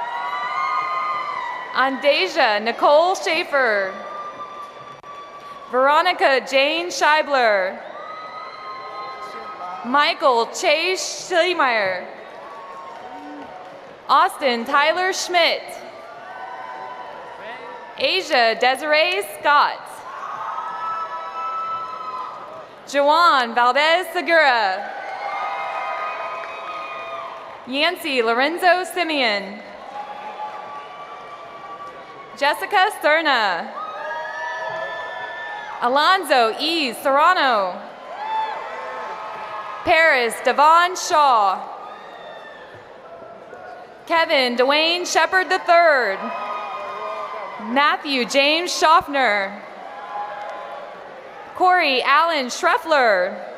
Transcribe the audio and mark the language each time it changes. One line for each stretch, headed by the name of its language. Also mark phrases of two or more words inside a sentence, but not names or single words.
English: Andasia Nicole Schaefer. Veronica Jane Scheibler. Michael Chase Schlemeyer. Austin Tyler Schmidt. Asia Desiree Scott. Joan Valdez Segura. Yancy Lorenzo Simeon. Jessica Serna. Alonzo E. Serrano. Paris Devon Shaw. Kevin Dwayne Shepard III. Matthew James Schaffner. Corey Allen Schreffler.